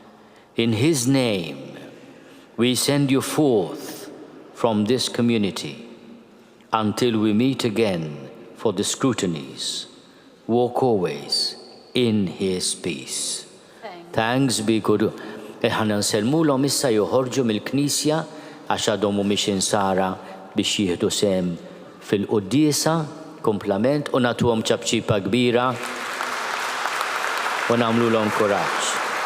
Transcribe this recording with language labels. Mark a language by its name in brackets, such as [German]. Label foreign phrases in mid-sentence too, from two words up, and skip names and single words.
[English] In His name, we send you forth from this community until we meet again for the scrutinies. Walk always in His peace. Thanks be to [Maltese] ħana nselmulhom issa joħorġu mill-Knisja għax għadhom mhumiex insara biex jieħdu sehem fil-quddiesa, komplament, u nagħtuhom ċabċipa kbira u nagħmluhom kuraġġ.